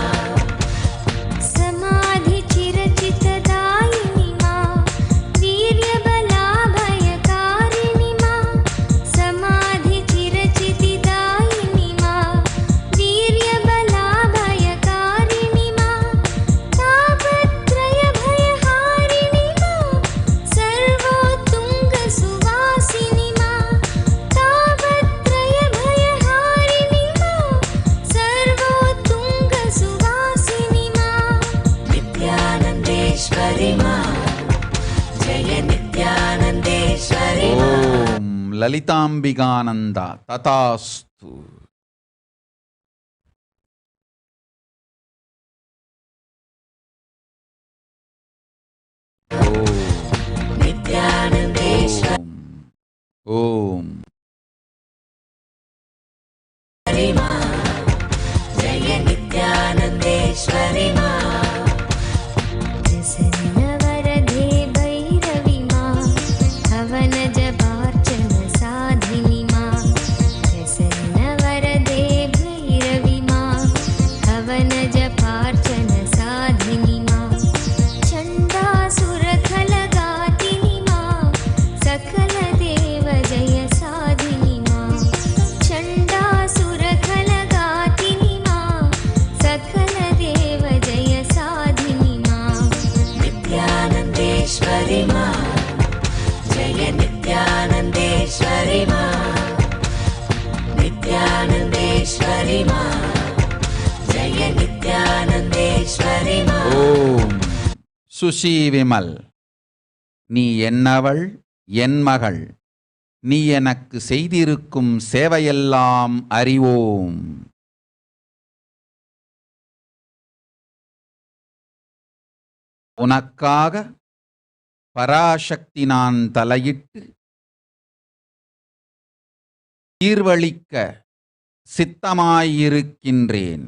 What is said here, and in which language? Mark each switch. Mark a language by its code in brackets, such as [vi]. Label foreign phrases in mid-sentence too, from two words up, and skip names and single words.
[sa] समाधि चिरचितदायिनि मा, वीर्यबलाभयकारिणि मा, समाधि चिरचितिदायिनि मा, वीर्यबलाभयकारिणि मा, तापत्रयभयहारिणि मा, सर्वोत्तुङ्गसुवासिनि मा, तापत्रयभयहारिणि मा, सर्वोत्तुङ्गसुवासिनि मा. नित्यानन्देश्वरि मा, जय नित्यानन्देश्वरि मा. ॐ ललिताम्बिगानन्द तथास्तु. Nityanandeshwari Om मा, जय नित्यानन्देश्वरि मा. प्रसन्नवरदे भैरवि मा, हवनजपार्चन साधिनि मा, प्रसन्नवरदे भैरवि मा, हवनजपार्चन साधिनि मा, चण्डासुरखलगातिनि मा, सकलदेव जय साधिनि मा, चण्डासुरखलगातिनि मा, सकलदेव जय साधिनि मा. नित्यानन्देश्वरि मा, जय नित्यानन्देश्वरि मा, नित्यानन्देश्वरि मा, जय नित्यानन्देश्वरि मा. [ta] ஓம் சுஷி விமல், நீ என்னவள் என் மகள், நீ எனக்கு செய்திருக்கும் சேவையெல்லாம் அறிவோம். உனக்காக பராசக்தி நான் தலையிட்டு தீர்வளிக்க சித்தமாயிருக்கின்றேன்.